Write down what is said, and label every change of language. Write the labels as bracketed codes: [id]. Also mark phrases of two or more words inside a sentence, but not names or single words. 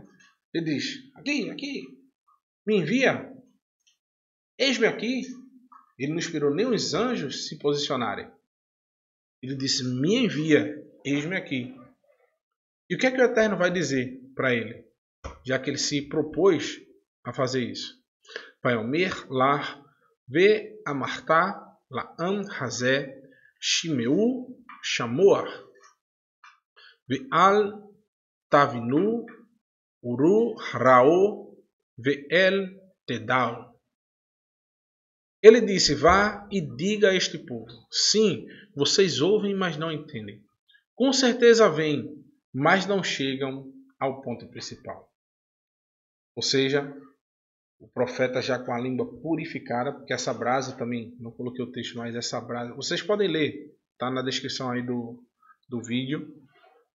[pt] Ele diz: aqui, me envia, eis-me aqui. Ele não esperou nem os anjos se posicionarem. Ele disse: me envia, eis-me aqui. E o que é que o Eterno vai dizer para ele? Já que ele se propôs a fazer isso. [he] ויאמר לך ואמרת לעם הזה שמעו שמוע ואל תבינו וראו ראו ואל תדעו. [pt] Ele disse: vá e diga a este povo: sim, vocês ouvem, mas não entendem. Com certeza vêm, mas não chegam ao ponto principal. Ou seja, o profeta já com a língua purificada, porque essa brasa também, não coloquei o texto, mas essa brasa, vocês podem ler, está na descrição aí do vídeo.